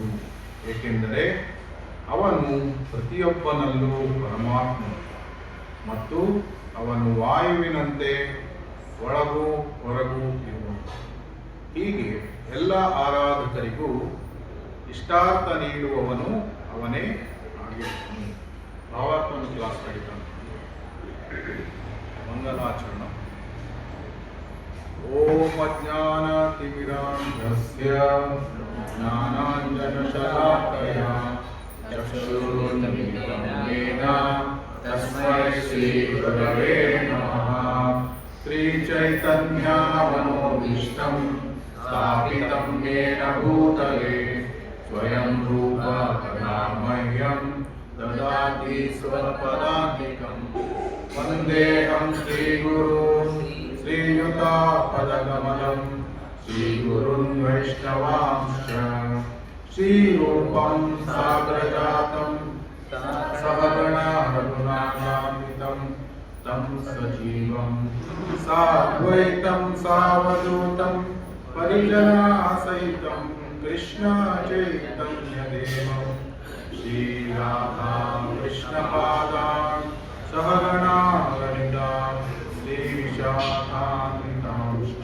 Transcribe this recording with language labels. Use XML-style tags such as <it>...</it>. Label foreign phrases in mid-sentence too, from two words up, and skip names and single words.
<kn>ಏಕೆಂದರೆ ಅವನು ಪ್ರತಿಯೊಬ್ಬನಲ್ಲೂ ಪರಮಾತ್ಮ ಮತ್ತು ಅವನು ವಾಯುವಿನಂತೆ ಒಳಗೂ ಹೊರಗೂ ಇರುವನು. ಹೀಗೆ ಎಲ್ಲ ಆರಾಧಕರಿಗೂ ಇಷ್ಟಾರ್ಥ ನೀಡುವವನು ಅವನೇ ಆಗಿರುತ್ತಾನೆ. ಭಾವಾತ್ಮನ ಕ್ಲಾಸ್ ಕಡಿತಾನೆ. ಮಂಗಲಾಚರಣ.</kn> <sa>ಓಂ ಅಜ್ಞಾನತಿಮಿರಾಂಧಸ್ಯ ಜ್ಞಾನಾಂಜನಶಲಾಕಯ ಚಕ್ಷುರುನ್ಮಿಲಿತಂ ಯೇನ ತಸ್ಮೈ ಶ್ರೀಗುರವೇ ನಮಃ. ಶ್ರೀಚೈತನ್ಯಮನೋಭೀಷ್ಟಂ ಸ್ಥಾಪಿತಂ ಯೇನ ಭೂತಲೆ ಸ್ವಯಂ ರೂಪ ಕदा ಮಹ್ಯಂ ದದಾತಿ ಸ್ವಪದಾಂತಿಕಂ. ವಂದೇಹಂ ಶ್ರೀಗುರುಂ ಶ್ರೀಯುತಾಪದಕಮಲಂ ಶ್ರೀಗುರುನ್ ವೈಷ್ಣವಾಂಶ್ಚ. ಶ್ರೀರೂಪಂ ಸಾಗ್ರಜಾತಂ ಸಹಗಣ ರಘುನಾಥಾನ್ವಿತಂ तं सजीवं साद्वैतं सावधूतं परिजनासहितं कृष्ण चैतन्यदेवं श्रीराधा कृष्णपादान् सहगणा ललिता श्रीविशाखान्वितांश्च.</sa>